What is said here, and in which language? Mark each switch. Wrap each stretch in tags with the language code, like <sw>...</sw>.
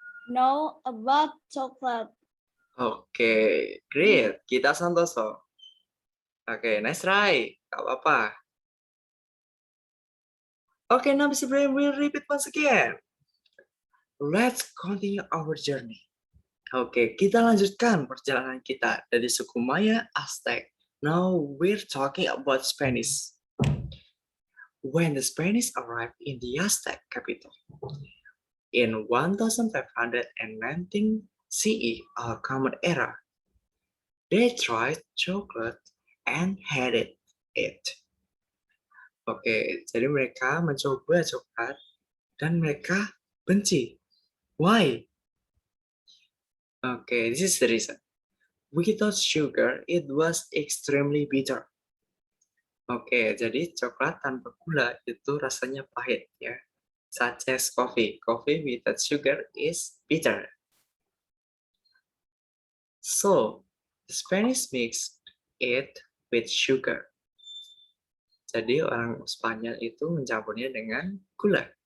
<en>know about chocolate.</en> <id>Oke, great. Kita Santoso. Oke,</id> <en>nice try.</en> <id>Gak apa-apa.</id> <en>Okay, now Mr. Brian will repeat once again. Let's continue our journey.</en> <id>Oke, kita lanjutkan perjalanan kita dari suku Maya Aztec.</id> <en>Now we're talking about Spanish. When the Spanish arrived in the Aztec capital in 1519 CE, our Common Era, they tried chocolate and hated it.</en> <id>Oke, jadi mereka mencoba coklat dan mereka benci.</id> <en>Why? Okay, this is the reason. Without sugar, it was extremely bitter.</en> <id>Oke, jadi coklat tanpa gula itu rasanya pahit ya.</id> <en>Such as coffee. Coffee without sugar is bitter. So, the Spanish mixed it with sugar.</en> <id>Jadi orang Spanyol itu mencampurnya dengan gula.</id>